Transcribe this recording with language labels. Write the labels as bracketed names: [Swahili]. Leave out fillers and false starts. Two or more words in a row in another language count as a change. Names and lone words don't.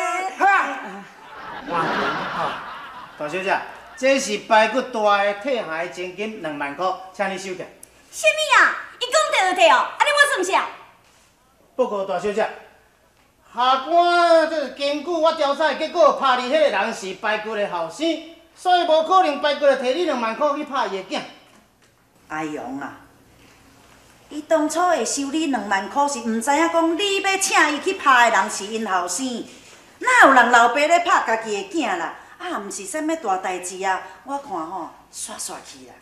[Min Nan Chinese] 大小姐，这是排骨大的退下的真金2万块，请你收起。什么啊？伊讲摕就摕哦，安尼我算啥？报告大小姐，下官这根据我调查的结果，拍你迄个人是排骨的后生，所以无可能排骨就摕你2万块去拍伊的囝。阿勇啊，伊当初会收你2万块，是毋知影讲你要请伊去拍的人是因后生。哪有人老爸咧拍家己的囝啦？啊，毋是啥物大代志啊！我看吼，煞去啦。